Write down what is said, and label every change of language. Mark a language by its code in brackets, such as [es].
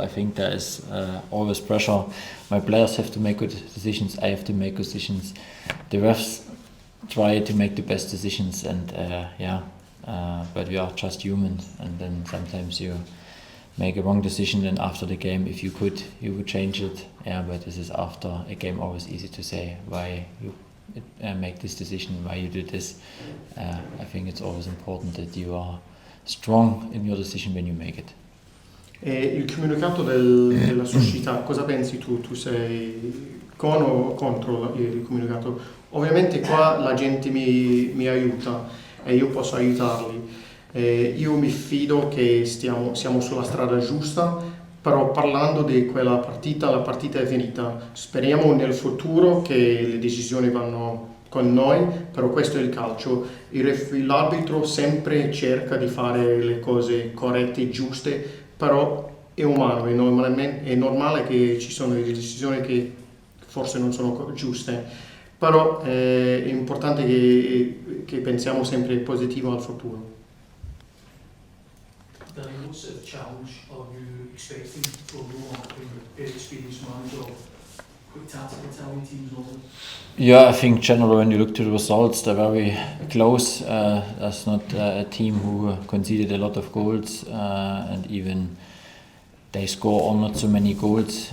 [en] I think there is always pressure. My players have to make good decisions, I have to make good decisions, the refs try to make the best decisions, and but we are just human, and then sometimes you make a wrong decision, and after the game, if you could, you would change it. Yeah, but this is after a game always easy to say why you make this decision, why you did this. I think it's always important that you are strong in your decision when you make it. [it] Il comunicato della società, cosa pensi tu? Tu sei con o contro il comunicato? Ovviamente qua la gente mi aiuta e io posso aiutarli. Io mi fido che siamo sulla strada giusta, però parlando di quella partita, la partita è finita. Speriamo nel futuro che le decisioni vanno con noi, però questo è il calcio. L'arbitro sempre cerca di fare le cose corrette, giuste, però è umano, è normale che ci sono delle decisioni che forse non sono giuste, però è importante che pensiamo sempre positivo al futuro. [en] Danny, what sort of challenge are you expecting from Roma, very experienced manager, quick tactical Italian teams normally? Yeah, I think generally when you look to the results, they're very close. That's not a team who conceded a lot of goals, and even they score all not so many goals.